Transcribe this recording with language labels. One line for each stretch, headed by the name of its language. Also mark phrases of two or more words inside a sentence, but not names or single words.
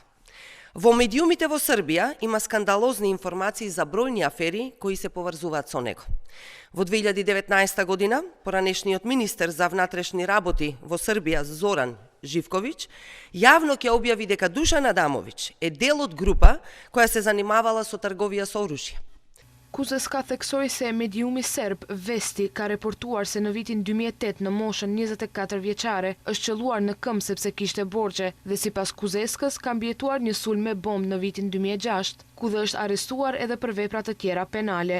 Macedonian: Во медиумите во Србија има скандалозни информации за бројни афери кои се поврзуваат со него. Во 2019 година, поранешниот министер за внатрешни работи во Србија Зоран Живковиć јавно ќе објави дека Дуšan Adamović е дел од група која се занимавала со трговија со оружје.
Albanian: Kuzeska theksoi se mediumi serb Vesti ka reportuar se në vitin 2008 në moshën 24 vjeçare është qelluar në këmbë sepse kishte borxhe dhe sipas Kuzeskës ka mbijetuar një sulm me bombë në vitin 2006, ku dhe është arrestuar edhe për vepra të tjera penale.